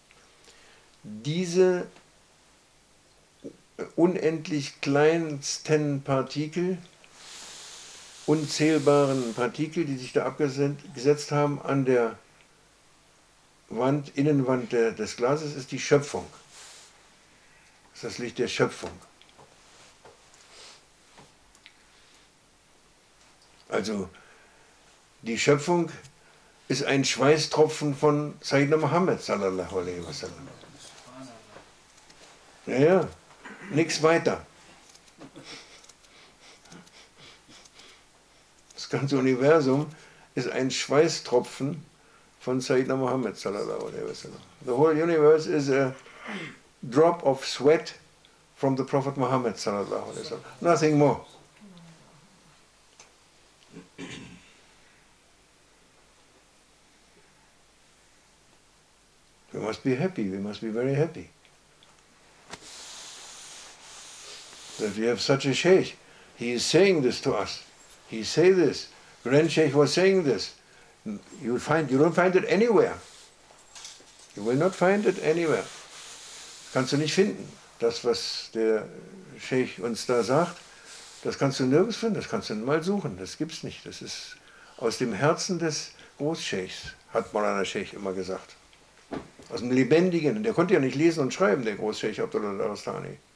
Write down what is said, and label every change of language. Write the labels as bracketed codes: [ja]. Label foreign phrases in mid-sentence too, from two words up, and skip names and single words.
[de] Diese unendlich kleinsten Partikel, unzählbaren Partikel, die sich da abgesetzt haben an der Innenwand des Glases, ist die Schöpfung. Das ist das Licht der Schöpfung. Also die Schöpfung ist ein Schweißtropfen von [ar] سيدنا محمد صلى الله عليه وسلم. [de] Ja, ja, nichts weiter. Das ganze Universum ist ein Schweißtropfen von [ar] سيدنا محمد صلى الله عليه وسلم. [en] The whole universe is a drop of sweat from the Prophet Muhammad [ar] صلى الله عليه وسلم. [en] Nothing more. We must be happy, we must be very happy. That we have such a Sheikh. He is saying this to us. He say this. Grand Sheikh was saying this. You don't find it anywhere. You will not find it anywhere. [de] Kannst du nicht finden. Das, was der Sheikh uns da sagt, das kannst du nirgends finden. Das kannst du mal suchen. Das gibt's nicht. Das ist aus dem Herzen des Großscheichs, hat Maulana Sheikh immer gesagt. Aus dem Lebendigen. Der konnte ja nicht lesen und schreiben, der Großscheich Abdullah al-Arastani.